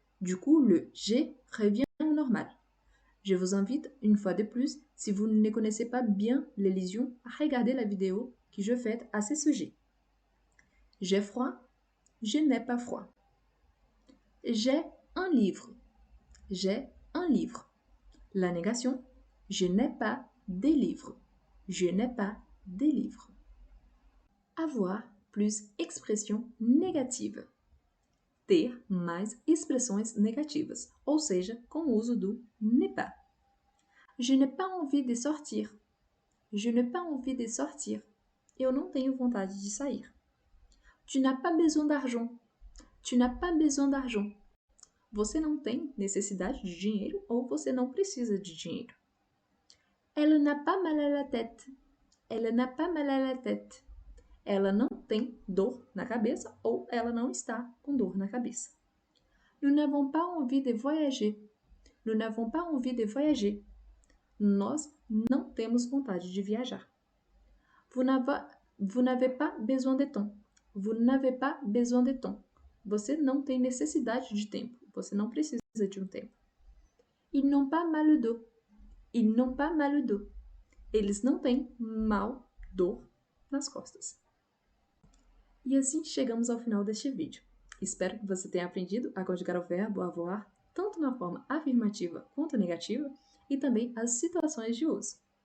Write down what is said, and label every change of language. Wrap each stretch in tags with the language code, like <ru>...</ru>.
<fr>Du coup, le j'ai revient au normal. Je vous invite, une fois de plus, si vous ne connaissez pas bien l'élision, à regarder la vidéo que je fais à ce sujet. J'ai froid, je n'ai pas froid. J'ai un livre. J'ai un livre. La négation, je n'ai pas des livres. Je n'ai pas des livres.</fr> <pt>Avoir plus expressão negativa. Ter mais expressões negativas, ou seja, com o uso do n'est pas.</pt> <fr>Je n'ai pas envie de sortir. Je n'ai pas envie de sortir.</fr> <pt>Eu não tenho vontade de sair.</pt> <fr>Tu n'as pas besoin d'argent. Tu n'as pas besoin d'argent.</fr> <pt>Você não tem necessidade de dinheiro ou você não precisa de dinheiro.</pt> <fr>Elle n'a pas mal à la tête. Elle n'a pas mal à la tête.</fr> <pt>Ela não tem dor na cabeça ou ela não está com dor na cabeça.</pt> <fr>Nous n'avons pas envie de voyager. Nous n'avons pas envie de voyager.</fr> <pt>Nós não temos vontade de viajar.</pt> <fr>Vous n'avez pas besoin de temps. Vous n'avez pas besoin de temps.</fr> <pt>Você não tem necessidade de tempo. Você não precisa de um tempo.</pt> <fr>Ils n'ont pas mal au dos. Ils n'ont pas mal au dos.</fr> <pt>Eles não têm mal, dor, nas costas. E assim chegamos ao final deste vídeo. Espero que você tenha aprendido a conjugar o verbo avoir tanto na forma afirmativa quanto negativa e também as situações de uso.</pt>